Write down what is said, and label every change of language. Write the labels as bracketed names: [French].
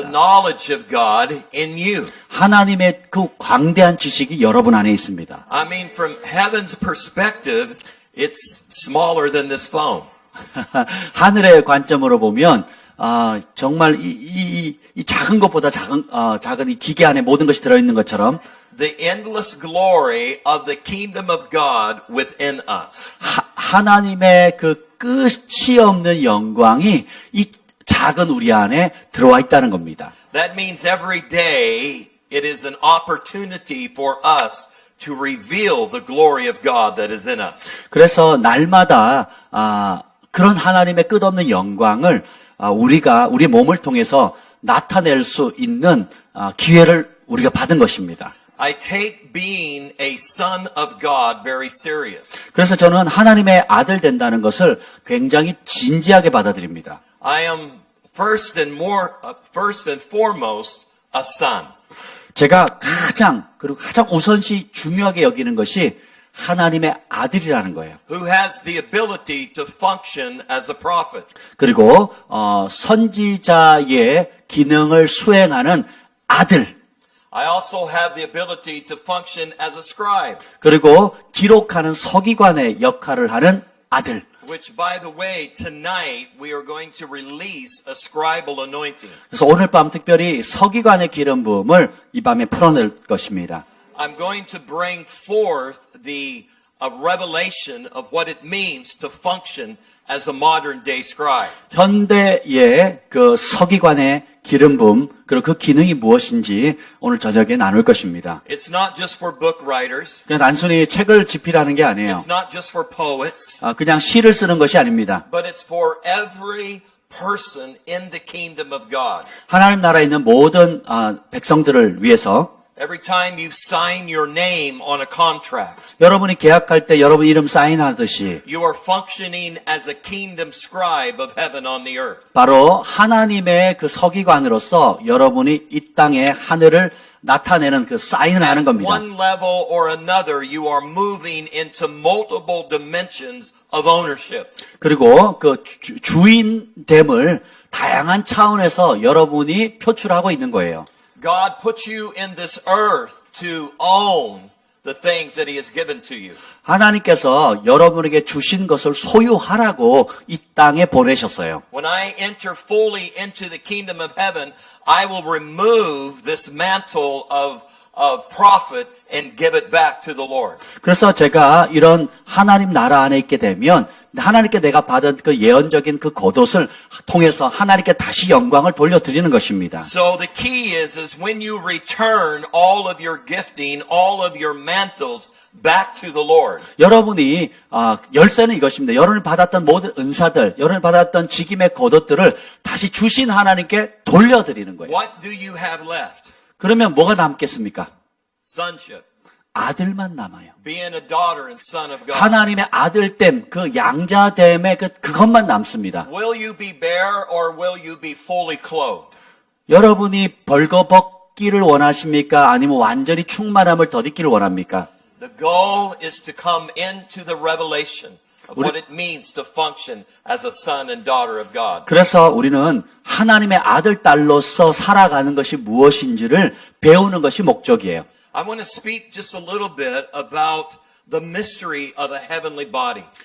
[English] The knowledge of God in you. [Korean] 하나님의 그 광대한 지식이 여러분 안에 있습니다. [English] I mean, from heaven's perspective, it's smaller than this phone. [Korean] 하늘의 관점으로 보면 정말 이 작은 것보다 작은 이 기계 안에 모든 것이 들어있는 것처럼 [English] The endless glory of the kingdom of God within us. [Korean] 하나님의 그 끝이 없는 영광이 이 작은 우리 안에 들어와 있다는 겁니다. [English] That means every day it is an opportunity for us to reveal the glory of God that is in us. [Korean] 그래서 날마다 그런 하나님의 끝없는 영광을 우리가 우리 몸을 통해서 나타낼 수 있는 기회를 우리가 받은 것입니다. [English] I take being a son of God very serious. [Korean] 그래서 저는 하나님의 아들 된다는 것을 굉장히 진지하게 받아들입니다. [English] I am first and foremost a son. [Korean] 제가 가장 우선시 중요하게 여기는 것이 하나님의 아들이라는 거예요. [English] Who has the ability to function as a prophet. [Korean] 그리고 선지자의 기능을 수행하는 아들. [English] I also have the ability to function as a scribe. [Korean] 그리고 기록하는 서기관의 역할을 하는 아들. [English] Which, by the way, tonight we are going to release a scribal anointing. [Korean] 그래서 오늘 밤 특별히 서기관의 기름 부음을 이 밤에 풀어낼 것입니다. [English] I'm going to bring forth the revelation of what it means to function as a modern day scribe. [Korean] 현대의 그 서기관의 기름 부음 그리고 그 기능이 무엇인지 오늘 저녁에 나눌 것입니다. [English] It's not just for book writers. [Korean] 그냥 단순히 책을 집필하는 게 아니에요. [English] It's not just for poets. [Korean] 그냥 시를 쓰는 것이 아닙니다. [English] But it's for every person in the kingdom of God. [Korean] 하나님 나라에 있는 모든 백성들을 위해서 [English] Every time you sign your name on a contract, [Korean] 여러분이 계약할 때 여러분 이름 사인하듯이 [English] you are functioning as a kingdom scribe of heaven on the earth. [Korean] 바로 하나님의 그 서기관으로서 여러분이 이 땅의 하늘을 나타내는 그 사인을 하는 겁니다. [English] One level or another, you are moving into multiple dimensions of ownership. [Korean] 그리고 그 주인됨을 다양한 차원에서 여러분이 표출하고 있는 거예요. [English] God put you in this earth to own the things that He has given to you. [Korean] 하나님께서 여러분에게 주신 것을 소유하라고 이 땅에 보내셨어요. [English] When I enter fully into the kingdom of heaven, I will remove this mantle of prophet and give it back to the Lord. [Korean] 그래서 제가 이런 하나님 나라 안에 있게 되면 하나님께 내가 받은 그 예언적인 그 겉옷을 통해서 하나님께 다시 영광을 돌려드리는 것입니다. [English] So the key is when you return all of your gifting, all of your mantles back to the Lord. [Korean] 여러분이 열쇠는 이것입니다. 여러분이 받았던 모든 은사들, 여러분이 받았던 직임의 겉옷들을 다시 주신 하나님께 돌려드리는 거예요. [English] What do you have left? [Korean] 그러면 뭐가 남겠습니까? [English] Sonship. [Korean] 아들만 남아요. [English] Being a daughter and son of God. [Korean] 하나님의 아들됨, 그 양자됨의 그것만 남습니다. [English] Will you be bare or will you be fully clothed? [Korean] 여러분이 벌거벗기를 원하십니까? 아니면 완전히 충만함을 덧입기를 원합니까? [English] The goal is to come into the revelation of what it means to function as a son and daughter of God. [Korean] 그래서 우리는 하나님의 아들, 딸로서 살아가는 것이 무엇인지를 배우는 것이 목적이에요. [English] I want to speak just a little bit about the mystery of a heavenly body.